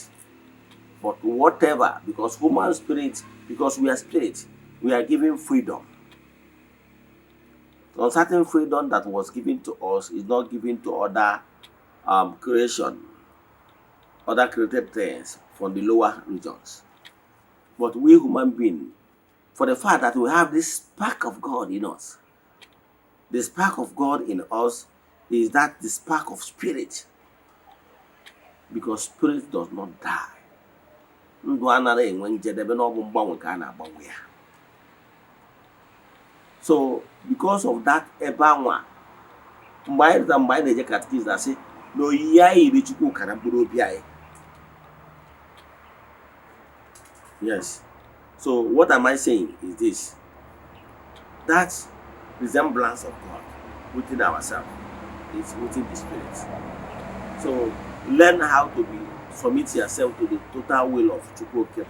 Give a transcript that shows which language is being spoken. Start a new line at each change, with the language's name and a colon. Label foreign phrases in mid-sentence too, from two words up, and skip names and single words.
English: But whatever, because human spirit, because we are spirit, we are given freedom Uncertain freedom that was given to us is not given to other creation, other created things from the lower regions. But we human beings, for the fact that we have this spark of God in us, the spark of God in us is that the spark of spirit, because spirit does not die.
Igbo: Ndụ anaghị enwe njedebe na ọ bụ mgbanwe ka a na-agbanwe ya.
English: So because of that,
Igbo: ebe anwa mgbe anyị na-eje katikizm asị na oyiyi anyị yiri Chukwu ka na mkpụrụ obi anyị.
English: Yes. So what am I saying is this: that resemblance of God within ourselves is within the spirit. So learn how to submit yourself to the total will of Chukwu.